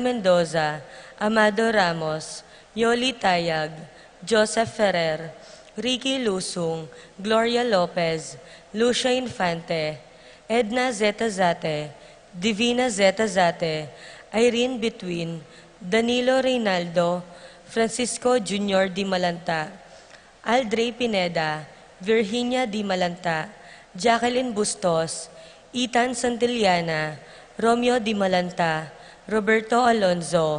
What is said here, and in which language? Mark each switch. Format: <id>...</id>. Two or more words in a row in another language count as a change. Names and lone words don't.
<tl>Mendoza, Amado Ramos, Yoli Tayag, Joseph Ferrer, Ricky Lusung, Gloria Lopez, Lucia Infante, Edna Zeta Zate, Divina Zeta Zate, Irene Between, Danilo Reynaldo, Francisco Junior Di Malanta, Aldre Pineda, Virginia Di Malanta, Jacqueline Bustos, Ethan Santillana, Romeo Di Malanta, Roberto Alonzo,</tl>